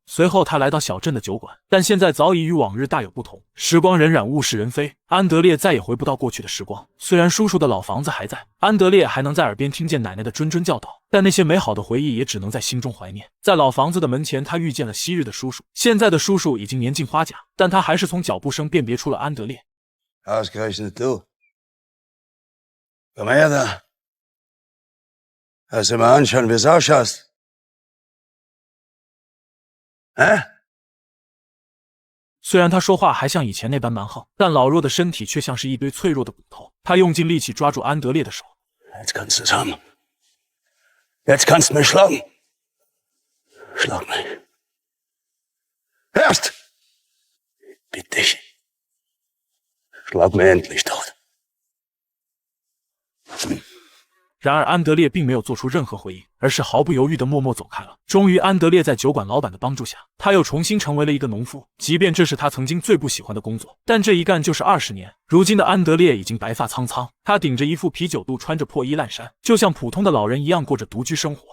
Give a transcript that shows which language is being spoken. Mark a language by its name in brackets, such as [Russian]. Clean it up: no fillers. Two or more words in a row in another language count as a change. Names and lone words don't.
[Chinese] 随后他来到小镇的酒馆，但现在早已与往日大有不同，时光荏苒，物是人非，安德烈再也回不到过去的时光。虽然叔叔的老房子还在，安德烈还能在耳边听见奶奶的谆谆教导，但那些美好的回忆也只能在心中怀念。在老房子的门前，他遇见了昔日的叔叔。现在的叔叔已经年近花甲，但他还是从脚步声辨别出了安德烈。 [German] Ausgerechnet du. Komm her da. Lass dir mal anschauen, wie es ausschaust. Hä? [Chinese] 虽然他说话还像以前那般蛮横，但老弱的身体却像是一堆脆弱的骨头。他用尽力气抓住安德烈的手。 [German] Jetzt kannst du's haben. Jetzt kannst du mich schlagen. Schlag mich. Hörst? Bitte dich. Schlag mich endlich tot. [Chinese] 然而安德烈并没有做出任何回应，而是毫不犹豫地默默走开了。终于，安德烈在酒馆老板的帮助下，他又重新成为了一个农夫。即便这是他曾经最不喜欢的工作，但这一干就是20年。如今的安德烈已经白发苍苍，他顶着一副啤酒肚，穿着破衣烂衫，就像普通的老人一样过着独居生活。